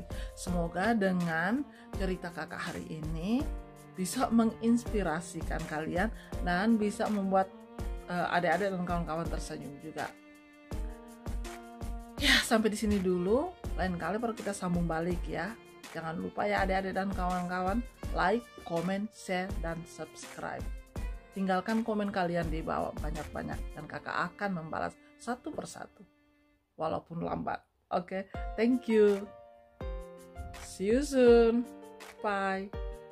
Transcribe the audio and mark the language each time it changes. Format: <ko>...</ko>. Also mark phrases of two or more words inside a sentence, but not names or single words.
<ms>Semoga dengan cerita kakak hari ini bisa menginspirasikan kalian dan bisa membuat adik-adik dan kawan-kawan tersenyum juga. Ya, sampai di sini dulu, lain kali baru kita sambung balik ya. Jangan lupa ya adik-adik dan kawan-kawan,</ms> <en>like, comment, share,</en> <ms>dan subscribe. Tinggalkan komen kalian di bawah banyak-banyak, dan kakak akan membalas satu persatu, walaupun lambat. Oke,</ms> <en>thank you. See you soon. Bye.</en>